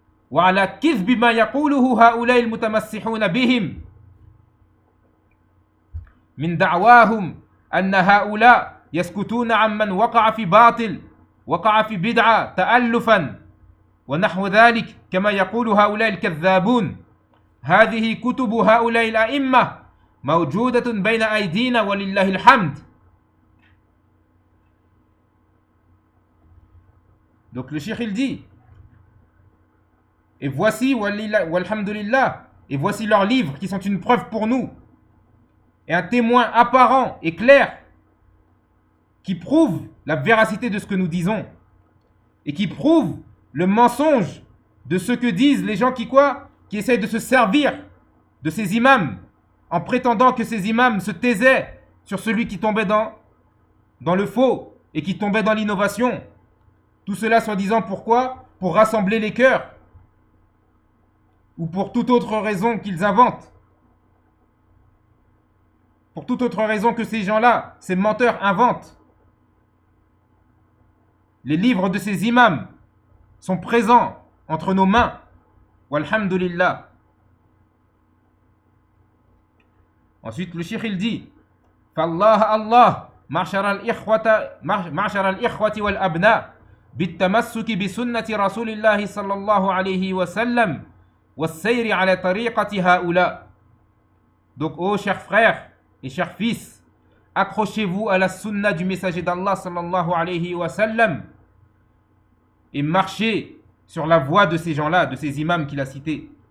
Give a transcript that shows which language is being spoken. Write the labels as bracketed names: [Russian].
[Arabic] وعلى كذب ما يقوله هؤلاء المتمسحون بهم من دعواهم أن هؤلاء يسكتون عمن وقع في باطل، وقع في بدعة تألفا ونحو ذلك، كما يقول هؤلاء الكذابون. هذه كتب هؤلاء الأئمة موجودة بين أيدينا ولله الحمد. [French] Donc le cheikh il dit, et voici, walhamdulillah, et voici leurs livres qui sont une preuve pour nous, et un témoin apparent et clair, qui prouve la véracité de ce que nous disons, et qui prouve le mensonge de ce que disent les gens qui quoi, qui essayent de se servir de ces imams, en prétendant que ces imams se taisaient sur celui qui tombait dans le faux, et qui tombait dans l'innovation. Tout cela soi-disant pourquoi? Pour rassembler les cœurs. Ou pour toute autre raison qu'ils inventent. Pour toute autre raison que ces gens-là, ces menteurs, inventent. Les livres de ces imams sont présents entre nos mains. [Arabic] Walhamdulillah. [French] Ensuite, le shikh, il dit [Arabic] « Fallah Allah, ma'ashara al-ikhwati wal-abna » بالتمسك بسنة رسول الله صلى الله عليه وسلم والسير على طريقة هؤلاء. [French] Donc, ô chers frères et chers fils, accrochez-vous à la sunna du messager d'Allah صلى الله عليه وسلم et marchez sur la voie de ces gens-là, de ces imams qu'il a cités.